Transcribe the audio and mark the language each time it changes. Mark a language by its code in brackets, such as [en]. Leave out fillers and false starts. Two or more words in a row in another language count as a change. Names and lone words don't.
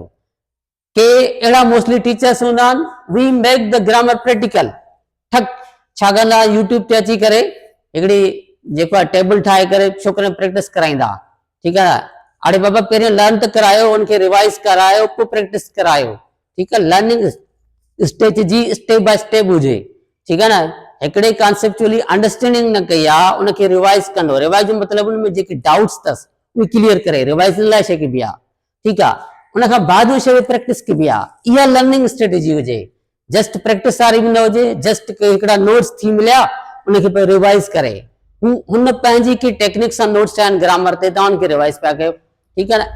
[sd] के अहिड़ा [en] mostly teachers [sd] हूंदा आहिनि, [en] we make the grammar practical, [sd] ठक छा कंदा यूट्यूब ते अची करे हिकिड़ी जेको आहे टेबल ठाहे करे छोकिरनि प्रैक्टिस कराईंदा, ठीकु आहे। अरे बाबा पहिरियों लर्न त करायो, उनखे रिवाइज़ करायो, पोइ प्रैक्टिस करायो, ठीकु आहे। [en] learning strategy step by step [sd] हुजे, ठीकु आहे न। हिकिड़े [en] conceptually understanding [sd] न कई आहे, उनखे रिवाइज़ कंदो, रिवाइज़ जो मतिलबु उनमें जेके डाउट्स अथसि उहे क्लियर करे, रिवाइज़ लाइ शइ कबी आहे, ठीकु आहे। उन खां बाद उहा शइ प्रैक्टिस कबी आहे, इहा [en] learning strategy [sd] हुजे। [en] just practice [sd] वारी बि न हुजे, जस्ट हिकिड़ा नोट्स थी मिलिया उनखे पोइ रिवाइज़ करे, हुन पंहिंजी की टेक्निक सां नोट्स ठाहिनि ग्रामर ते, तव्हां उनखे रिवाइज़ पिया कयो, ठीकु आहे न।